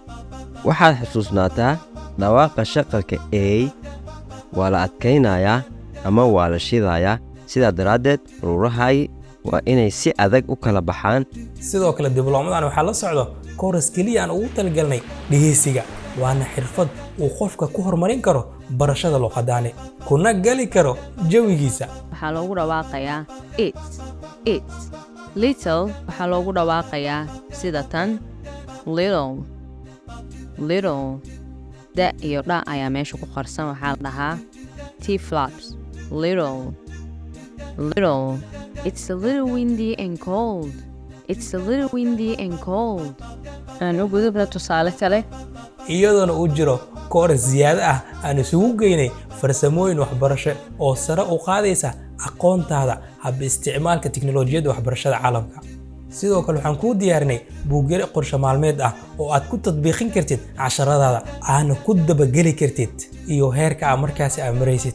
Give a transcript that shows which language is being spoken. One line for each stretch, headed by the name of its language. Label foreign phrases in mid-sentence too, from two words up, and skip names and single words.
Somali: waxaad xusuusnaataa dhawaaqa shaqalka A waa la adkaynayaa ama waa la shidayaa sidaa daraaddeed faruurahaagi waa inay si adag u kala baxaan. sidoo kale diblomadan waxaa la socdo kooras kaliya aan ugu talagalnay dhegeysiga waana xirfad uu qofka ku horumarin karo barashada luqadaani kuna gali karo jawigiisa. Waxaa loogu dhawaaqayaa
English: it's little
Somali: waxaa loogu dhawaaqayaa sida tan little da iyo dha ayaa meesha ku qarsan waxaa la dhahaa
English: T-flaps little it's a little windy and cold
Somali: aan u gudubna tusaale kale iyadoona uu jiro kooras ziyaado ah aan isugu geynay farsamooyin waxbarasho oo sare u qaadaysa aqoontaada hab isticmaalka tiknoolajiyadda waxbarashada caalamka. sidoo kale waxaan kuu diyaarinay buugyare qorshe maalmeed ah oo aad ku tatbiiqin kartid casharadaada aana ku dabageli kartid iyo heerka aad markaasi aad maraysid.